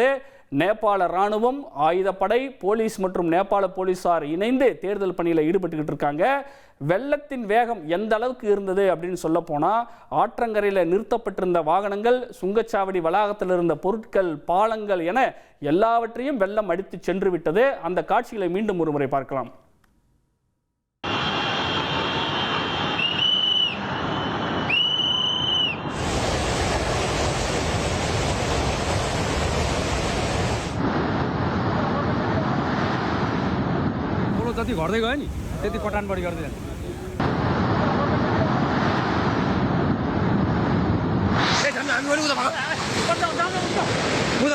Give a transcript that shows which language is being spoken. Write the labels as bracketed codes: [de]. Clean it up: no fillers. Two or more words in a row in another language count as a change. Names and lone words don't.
[ta] நேபாள ராணுவம், ஆயுதப்படை, போலீஸ் மற்றும் நேபாள போலீசார் இணைந்து தேடுதல் பணியில் ஈடுபட்டுக்கிட்டு இருக்காங்க. வெள்ளத்தின் வேகம் எந்த அளவுக்கு இருந்தது அப்படின்னு சொல்ல போனால், ஆற்றங்கரையில் நிறுத்தப்பட்டிருந்த வாகனங்கள், சுங்கச்சாவடி வளாகத்தில் இருந்த பொருட்கள், பாலங்கள் என எல்லாவற்றையும் வெள்ளம் அடித்து சென்று விட்டது. அந்த காட்சிகளை மீண்டும் ஒரு முறை பார்க்கலாம். [ne] जति घट्दै गयो नि त्यति पटान बढी गर्दै जान्छ। हामी